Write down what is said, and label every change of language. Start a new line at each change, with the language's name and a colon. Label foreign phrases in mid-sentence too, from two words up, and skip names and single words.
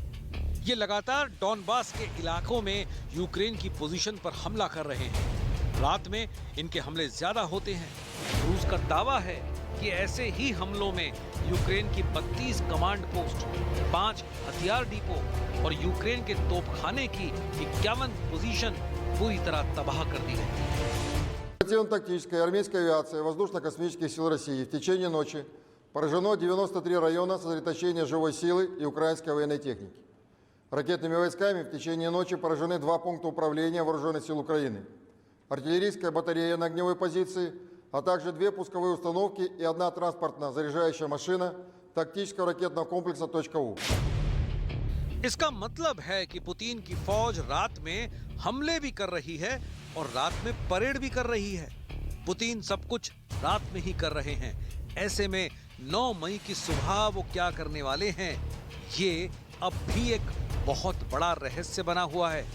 Hindi: ये लगातार डॉनबास के इलाकों में यूक्रेन की पोजीशन पर हमला कर रहे हैं। रात में इनके हमले ज्यादा होते हैं। रूस का दावा है कि ऐसे ही हमलों में यूक्रेन की 32
English: command post,
Hindi: 5 हथियार डिपो और यूक्रेन के तोपखाने की 51 पोजीशन पूरी तरह तबाह कर दी गई।
Russian: Оперативно-тактической армейской авиации воздушно-космических сил России в течение ночи поражено 93 района сосредоточения живой силы и украинской военной техники. Ракетными войсками в течение ночи поражены 2 пункта управления вооруженных сил Украины, артиллерийская батарея на огневой позиции, а также 2 пусковые установки и 1 транспортно-заряжающая машина тактического ракетного комплекса .У.
Hindi: इसका मतलब है कि पुतिन की फौज रात में हमले भी कर रही है और रात में परेड भी कर रही है। पुतिन सब कुछ रात में ही कर रहे हैं। ऐसे में 9 मई की सुबह वो क्या करने वाले हैं, ये अब भी एक बहुत बड़ा रहस्य बना हुआ है।